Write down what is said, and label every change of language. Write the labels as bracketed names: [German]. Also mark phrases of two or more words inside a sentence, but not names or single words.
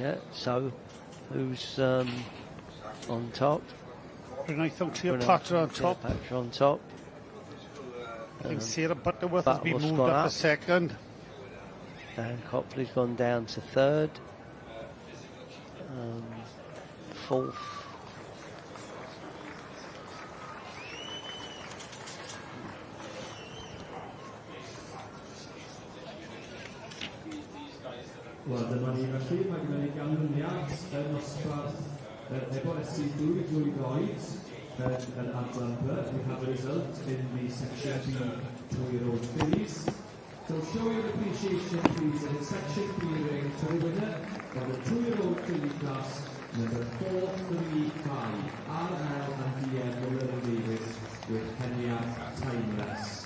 [English] Yeah, so who's on top? I think Cleopatra on top. Cleopatra on top. I think Sarah Butterworth has been Butterworth's moved gone up to up. second. Dan Copley's gone down to third. Fourth. [Welsh] Wel, dyma ni felly, mae gen i ganlyniad yn nosbarth efo'r SC2 drwy goed yn Adlan B. [English] We have a result in the Section B 2-year-old fillies. So show your appreciation, please, in Section B ring to the winner of the 2-year-old filly class, number 435, RL and DM Llewellyn Davis with Kenya Timeless.